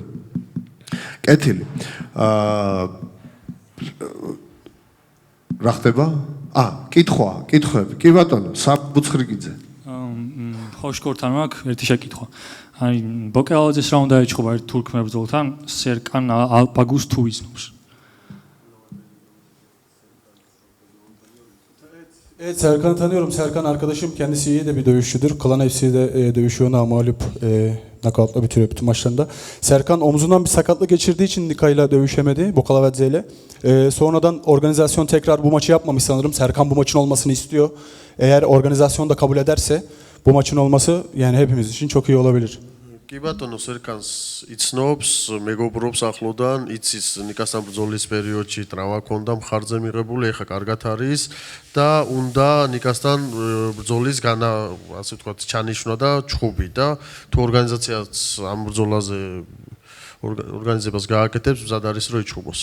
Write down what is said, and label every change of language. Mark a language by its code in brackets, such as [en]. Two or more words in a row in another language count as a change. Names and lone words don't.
[ka] კეთილი. რა ხდება? კითხვები. კი ბატონო, საბუცხრიკიძე. ხო შკორთან მაქვს ერთი შეკითხვა. აი ბოკეალაძეს რა უნდა ეჩხობა ერთ თურქ მებრძოლთან სერკან ალპაგუს თუ იზნობს? [tr] Evet, Serkan'ı tanıyorum. Serkan arkadaşım, kendisi iyi de bir dövüşçüdür. Klan FC'de dövüşüyor, namağlup nakavtla bitiriyor bütün maçlarında. Serkan omzundan bir sakatlık geçirdiği için Nika'yla dövüşemedi, Bokalavadze ile. Sonradan organizasyon tekrar bu maçı yapmamış sanırım. Serkan bu maçın olmasını istiyor. Eğer organizasyon da kabul ederse bu maçın olması yani hepimiz için çok iyi olabilir. [ka] კი ბატონო, სერკანს იცნობს, მეგობრობს ახლოდან, იცის ნიკასთან ბრძოლის პერიოდში ტრავმა ჰქონდა, მხარზე მიღებული, ეხა კარგად არის და უნდა ნიკასთან ბრძოლის ასე ვთქვათ, ჩანიშვნა და ჩხუბი და თუ ორგანიზაციაც ამ ბრძოლაზე ორგანიზებას გააკეთებს, მზად არის რომ იჩხუბოს.